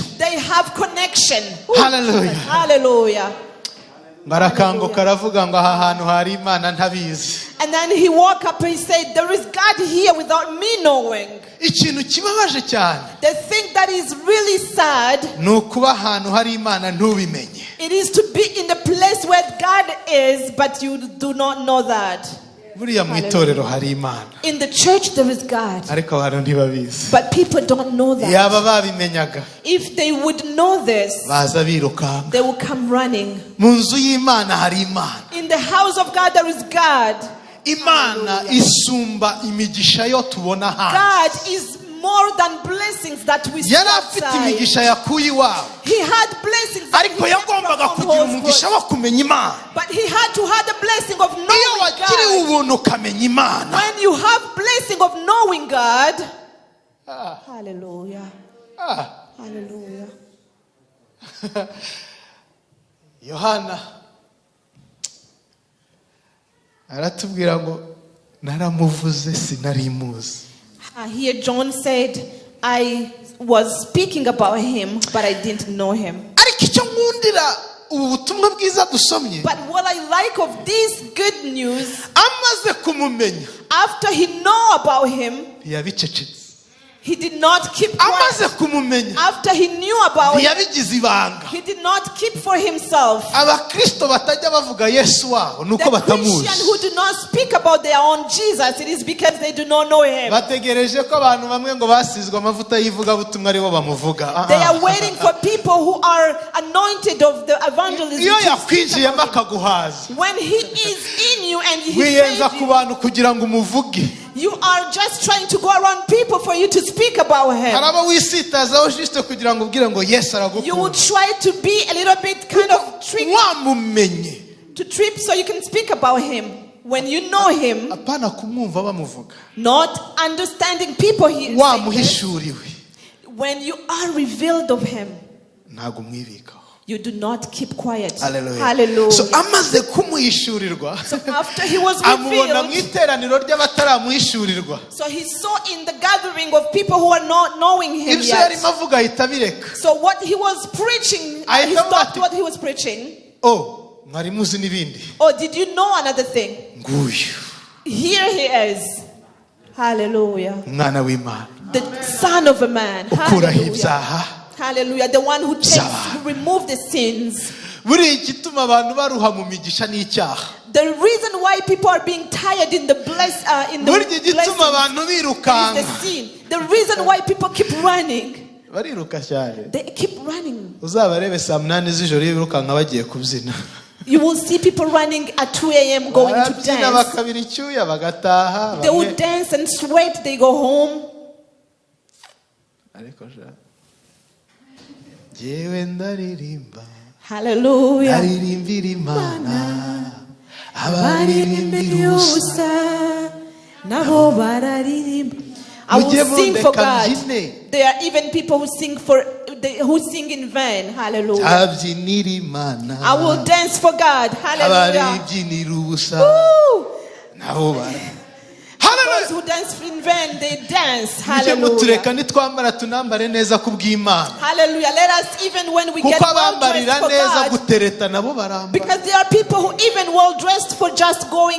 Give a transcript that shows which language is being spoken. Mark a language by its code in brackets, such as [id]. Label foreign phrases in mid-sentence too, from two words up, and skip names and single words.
[en] they have connection. Hallelujah. Hallelujah. [rw] Barakanguka aravuga ngo aha hantu hari Imana ntabizi. [en] And then he woke up and he said, there is God here without me knowing. [rw] Ikintu kibabaje cyane [en] The thing that is really sad, [rw] ni ukuba ahantu hari Imana ntubimenye. [en] it is to be in the place where God is, but you do not know that. [rw] Buriya mu itorero hari Imana [en] In the church there is God, [rw] ariko abantu ntibabizi. [en] but people don't know that. [rw] Yaba babimenyaga [en] If they would know this, [rw] baza birukanka. [en] they will come running. [rw] Mu nzu y'Imana hari Imana. [en] In the house of God there is God. [rw] Imana isumba imigisha yo tubona hanze. [en] God is more than blessings that we see [rw] Yari afite [en] outside. [rw] imigisha yakuye iwabo, [en] He had blessings that [rw] ariko [en] he had from [rw] yagombaga kugira [en] household. [rw] umugisha wo kumenya Imana. [en] But he had to have the blessing of [rw] Iyo [en] knowing [rw] wagiriwe [en] God. [rw] ubuntu ukamenya Imana, [en] When you have blessing of knowing God, Ah. hallelujah, hallelujah. [rw] Yohana aratubwira ngo naramuvuze sinari muzi. [en] Here John said, I was speaking about him, but I didn't know him. [rw] Ariko icyo nkundira ubu butumwa bwiza dusomye, [en] But what I like of this good news, [rw] amaze kumumenya [en] after he know about him, [rw] ntiyabicecetse. [en] He did not keep [rw] amaze [en] quiet. [rw] kumumenya [en] After he knew about it, [rw] ntiyabigize ibanga. [en] he did not keep for himself. [rw] Abakristo batajya bavuga Yesu wabo nuko [en] The [rw] batamuzi. [en] Christian who do not speak about their own Jesus, it is because they do not know him. [rw] Bategereje ko abantu bamwe ngo basizwe amavuta y'ivugabutumwa aribo bamuvuga. [en] They are waiting for people who are anointed of the evangelism. [rw] Iyo yakwinjiyemo akaguhaza, [en] When he is in you and he [rw] wiyenza [en] saves [rw] ku [en] you, [rw] bantu kugira ngo umuvuge. [en] you are just trying to go around people for you to speak about him. [rw] Hari abo wisitazaho juste kugira ngo ubwire ngo Yesu [en] You will [rw] aragukunda. [en] try to be a little bit kind of tricky [rw] Wamumenye. [en] to trip so you can speak about him. When you know him, [rw] Apana kumwumva bamuvuga. [en] not understanding people here. [rw] Wamuhishuriwe. [en] When you are revealed of him, [rw] Ntago umwibikaho. [en] you do not keep quiet. Hallelujah. Hallelujah. [rw] So amaze kumuhishurirwa, [en] So after he was [rw] amubona mu [en] revealed, [rw] iteraniro ry'abataramuhishurirwa. [en] so he saw in the gathering of people who are not knowing him [rw] Ibyo [en] yet. [rw] yarimo avuga ahita abireka. [en] So what he was preaching, I he thought stopped that- what he was preaching. [rw] Oh, mwari muzi n'ibindi. [en] Oh, did you know another thing? [rw] Nguyu [en] Here he is. Hallelujah. [rw] umwana w'Imana [en] The son of a man. [rw] ukuraho [en] Hallelujah. [rw] ibyaha. [en] Hallelujah. The one who takes, [rw] By'abantu. [en] who removes the sins. [rw] Buriya igituma abantu baruha mu migisha n'icyaha. [en] The reason why people are being tired in the in the [rw] Burya igituma [en] blessing [rw] abantu [en] is [rw] birukanga. [en] the sin. The reason why people keep running. [rw] Bariruka cyane. [en] They keep running. [rw] Uzabarebe saa 8 z'ijoro iyo birukanka bagiye kubyina. [en] You will see people running at 2 a.m. going to [rw] Barabyina [en] dance. [rw] bakabira icyuya bagataha. [en] They will dance and sweat. They go home. [rw] Ariko jewe ndaririmba. Hallelujah. Naririmbira Imana. Abaririmbira ubusa. Nabo bararirimba. [en] I will sing for God. There are even people who sing in vain. Hallelujah. [rw] Abyinira Imana. [en] I will dance for God. Hallelujah. [rw] Abaribyinira ubusa. Woo! Nabo bara. [en] Those who dance in vain, they dance. [rw] Mujye mutureka Hallelujah. nitwambara tunambare neza kubw'Imana. [en] Hallelujah. Let us, even when we get [rw] Kuko [en] well [rw] abambarira [en] dressed for [rw] neza [en] God, [rw] gutereta nabo barambara. [en] because there are people who even well dressed for just going